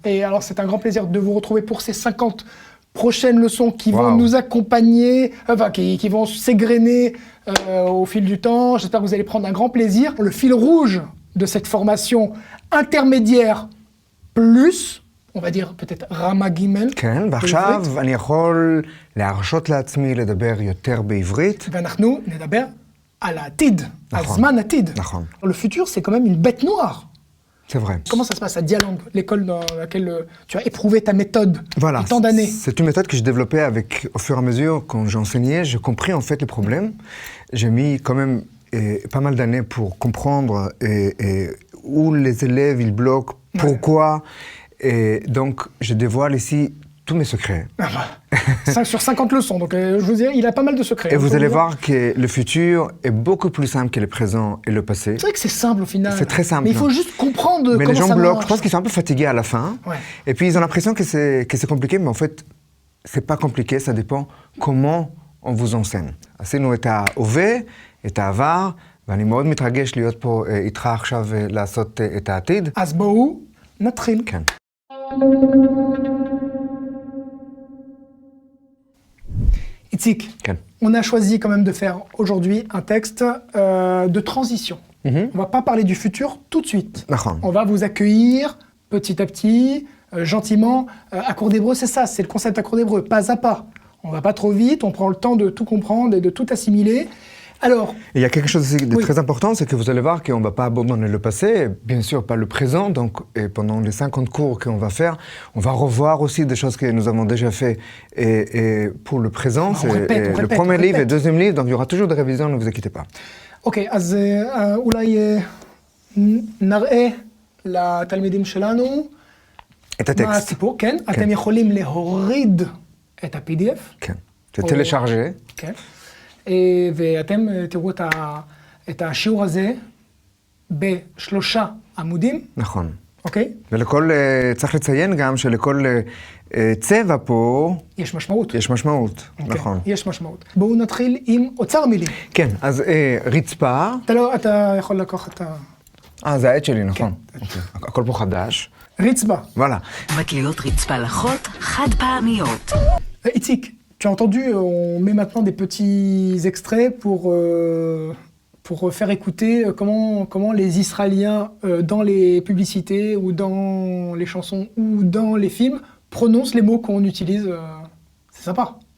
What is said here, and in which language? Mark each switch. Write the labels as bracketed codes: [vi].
[fr] Et alors c'est un grand plaisir de vous retrouver pour ces 50 prochaines leçons qui vont nous accompagner, enfin qui vont s'égrener au fil du temps. J'espère que vous allez prendre un grand plaisir. Le fil rouge de cette formation intermédiaire plus, on va dire peut-être [he] רמה ג' כן, ועכשיו אני יכול להרשות לעצמי לדבר יותר בעברית. ואנחנו נדבר על העתיד, הזמן עתיד. נכון. [fr] Le futur, c'est quand même une bête noire. C'est vrai. Comment ça se passe à Dialang, l'école dans laquelle tu as éprouvé ta méthode voilà. tant d'années? C'est une méthode que je développais avec, au fur et à mesure, quand j'enseignais, j'ai compris en fait les problèmes. J'ai mis quand même pas mal d'années pour comprendre où les élèves ils bloquent, pourquoi. Et donc, je dévoile ici tous mes secrets. Ah bah, sur 50 leçons, donc je vous dis, il a pas mal de secrets. Et vous allez voir que le futur est beaucoup plus simple que le présent et le passé. C'est vrai que c'est simple au final. C'est très simple. Mais il faut juste comprendre comment ça marche. Mais les gens bloquent, je pense qu'ils sont un peu fatigués à la fin. Ouais. Et puis ils ont l'impression que c'est compliqué, mais en fait, c'est pas compliqué, ça dépend comment on vous enseigne. [he] עשינו את ההווה, את העבר, ואני מאוד מתרגש להיות פה איתך עכשיו לעשות את העתיד. אז בואו נתחיל. כן. [fr] Itzik, on a choisi quand même de faire aujourd'hui un texte de transition. On ne va pas parler du futur tout de suite. On va vous accueillir petit à petit, gentiment. À cours d'hébreu, c'est ça, c'est le concept à cours d'hébreu, pas à pas. On ne va pas trop vite, on prend le temps de tout comprendre et de tout assimiler. Alors, il y a quelque chose aussi de très important, c'est que vous allez voir qu'on ne va pas abandonner le passé, bien sûr pas le présent, donc pendant les 50 cours qu'on va faire, on va revoir aussi des choses que nous avons déjà fait. Et pour le présent, c'est le premier livre et le deuxième livre, donc il y aura toujours des révisions, ne vous inquiétez pas. [he] Ok, אז אולי נראה לתלמידים שלנו את הטקסט. מה הסיפור, כן? אתם יכולים להוריד את ה-PDF. כן, טלשארג'ה. כן. ואתם תראו את השיעור הזה ב3 עמודים. נכון. אוקיי? ולכל, צריך לציין גם שלכל צבע פה... יש משמעות. יש משמעות, נכון. יש משמעות. בואו נתחיל עם אוצר מילים. כן, אז רצפה... אתה יכול לקחת את ה... זה העט שלי, נכון. הכל פה חדש. רצפה. וואלה. מטליות רצפה לחות חד פעמיות. איציק. [fr] Tu as entendu, on met maintenant des petits extraits pour faire écouter comment les Israéliens, dans les publicités ou dans les chansons ou dans les films, prononcent les mots qu'on utilise. C'est sympa.